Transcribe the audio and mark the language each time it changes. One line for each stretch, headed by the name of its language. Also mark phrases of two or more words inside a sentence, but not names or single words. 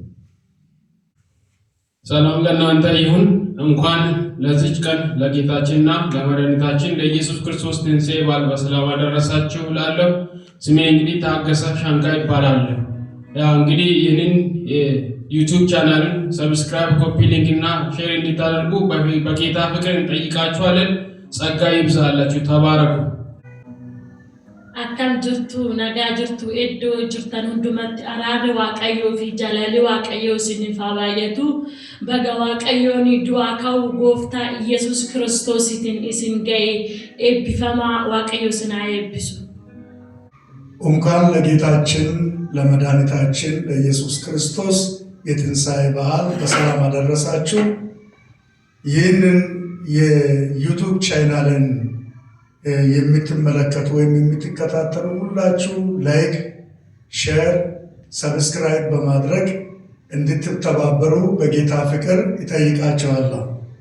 Amharic: ሰላም ለእናንተ ይሁን እንኳን ለዚህ ቀን ለጌታችንና ለመድኃኒታችን ለኢየሱስ ክርስቶስ ትንሣኤ በዓል በሰላም አደረሳችሁ እላለሁ። ስሜ እንግዲህ ታገሰ ሻንቃ ይባላል። ያው እንግዲህ ይህንን ዩቲዩብ ቻናልን
English: subscribe copy link
Amharic: እና ሼር እንድታደርጉ በጌታ ፍቅር እንጠይቃችኋለን። ጸጋ ይብዛላችሁ። ተባረኩ።
Oromo: akkam jirtu nagaa jirtu iddoo jirtan hundumatti araarri waaqayyoo fi jaalalli waaqayyoo isiniif haa baay'atu. Baga waaqayyoon du'aa ka'uu gooftaa Iyesuus Kiristoositiin isin ga'e eebbifamaa waaqayyo isin haa eebbisu.
Amharic: እንኳን ለጌታችን ለመድኃኒታችን ለኢየሱስ ክርስቶስ የትንሣኤ በዓል በሰላም አደረሳችሁ። ይህንን የዩቲዩብ ቻናልን የምትመለከቱ ወይም የምትከታተሉ ሁላችሁ
English: like, share, subscribe
Amharic: በማድረግ እንድትተባበሩ በጌታ ፍቅር ይጠይቃችኋለሁ።